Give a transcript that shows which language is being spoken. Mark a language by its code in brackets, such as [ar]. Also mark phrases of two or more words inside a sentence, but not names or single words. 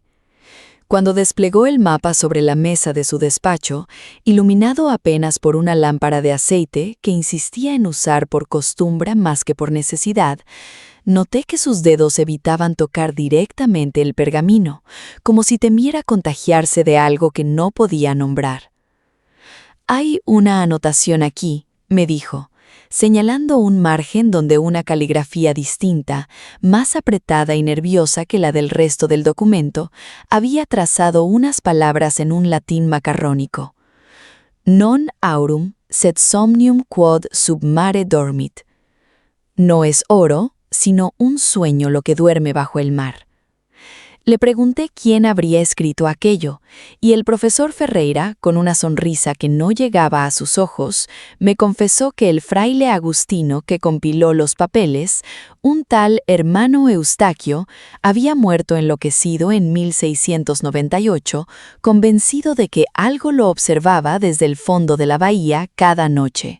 [es] Cuando desplegó el mapa sobre la mesa de su despacho, iluminado apenas por una lámpara de aceite que insistía en usar por costumbre más que por necesidad, noté que sus dedos evitaban tocar directamente el pergamino, como si temiera contagiarse de algo que no podía nombrar. «Hay una anotación aquí», me dijo, señalando un margen donde una caligrafía distinta, más apretada y nerviosa que la del resto del documento, había trazado unas palabras en un latín macarrónico. [la] «Non aurum, sed somnium quod sub mare dormit». [es] No es oro, sino un sueño lo que duerme bajo el mar. Le pregunté quién habría escrito aquello, y el profesor Ferreira, con una sonrisa que no llegaba a sus ojos, me confesó que el fraile agustino que compiló los papeles, un tal hermano Eustaquio, había muerto enloquecido en 1698, convencido de que algo lo observaba desde el fondo de la bahía cada noche.